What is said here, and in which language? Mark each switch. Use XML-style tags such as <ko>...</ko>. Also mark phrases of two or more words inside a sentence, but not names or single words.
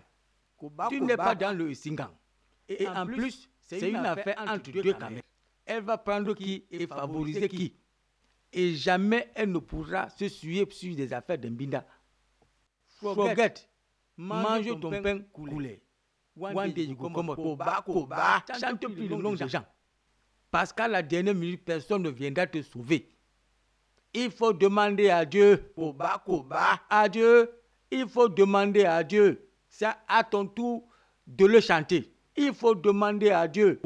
<fr>Tu n'es pas dans le Singang. Et en plus, c'est une affaire entre deux Camer. Elle va prendre qui et favoriser qui. Et jamais elle ne pourra se suer sur des affaires d'Mbinda. Forget. Mange ton pain coulé.</fr> <wes>One day you go come Koba.</wes> <fr>Chante plus le nom des gens. Parce qu'à la dernière minute, personne ne viendra te sauver. Il faut demander à Dieu. À Dieu. Il faut demander à Dieu. C'est à ton tour de le chanter. Il faut demander à Dieu.</fr>